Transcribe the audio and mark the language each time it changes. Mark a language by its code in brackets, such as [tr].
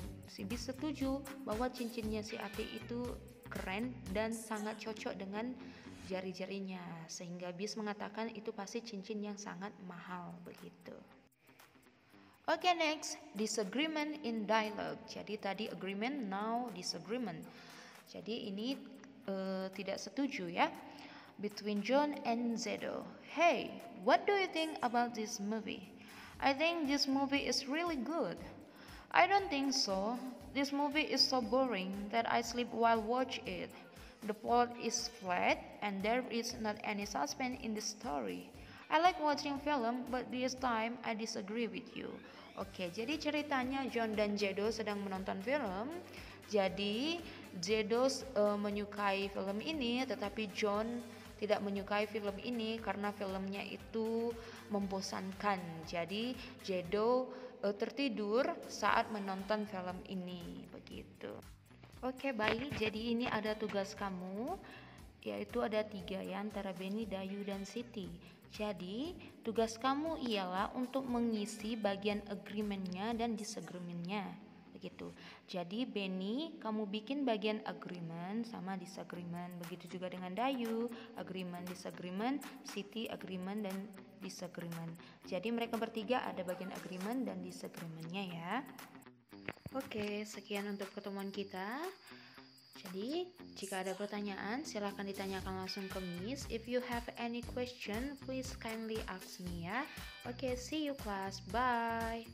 [id] Si Bis setuju bahwa cincinnya si Ati itu keren dan sangat cocok dengan jari-jarinya, sehingga Bis mengatakan itu pasti cincin yang sangat mahal begitu. [en] Oke, next, disagreement in dialogue. Jadi tadi agreement, now disagreement. [id] Jadi ini tidak setuju ya. [en] Between John and Zedo. Hey, what do you think about this movie? I think this movie is really good. I don't think so. This movie is so boring that I sleep while watch it. The plot is flat and there is not any suspense in the story. I like watching film, but this time I disagree with you. [id] Oke, jadi ceritanya John dan Zedo sedang menonton film. Jadi Zedo menyukai film ini, tetapi John tidak menyukai film ini karena filmnya itu membosankan. Jadi Zedo tertidur saat menonton film ini begitu. Oke, baik, jadi ini ada tugas kamu, yaitu ada 3 ya, antara Benny, Dayu, dan Siti. Jadi tugas kamu ialah untuk mengisi bagian agreement-nya dan disagreement-nya begitu. Jadi Benny, kamu bikin bagian agreement sama disagreement. Begitu juga dengan Dayu, agreement, disagreement, Siti, agreement dan disagreement. Jadi mereka bertiga ada bagian agreement dan disagreement-nya ya. Oke, sekian untuk pertemuan kita. Jadi, jika ada pertanyaan, silakan ditanyakan langsung ke Miss. [en] If you have any question, please kindly ask me ya. Oke, see you class. Bye.